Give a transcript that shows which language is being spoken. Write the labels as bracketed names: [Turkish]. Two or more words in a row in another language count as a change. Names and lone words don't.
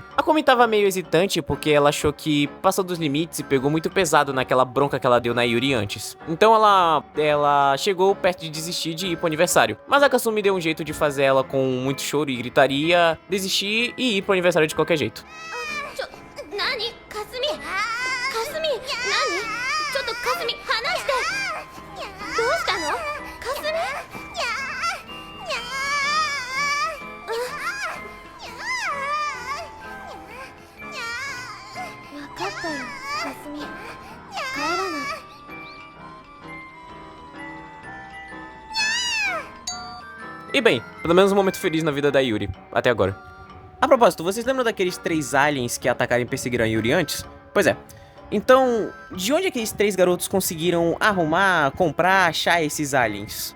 [Portuguese] A Kumi tava meio hesitante porque ela achou que passou dos limites e pegou muito pesado naquela bronca que ela deu na Yuri antes. Então ela chegou perto de desistir de ir pro aniversário. Mas a Kasumi deu um jeito de fazer ela com muito choro e gritaria desistir e ir pro aniversário de qualquer jeito. [Japanese] Nani? Kasumi? Kasumi? Nani? ちょっと、カスミ、離して! どうしたの？カスミ？分かったよ、カスミ. Kaeranai. [Portuguese] E bem, pelo menos um momento feliz na vida da Yuri, até agora. A propósito, vocês lembram daqueles 3 aliens que atacaram e perseguiram a Yuri antes? Pois é. Então, de onde aqueles 3 garotos conseguiram arrumar, comprar, achar esses aliens?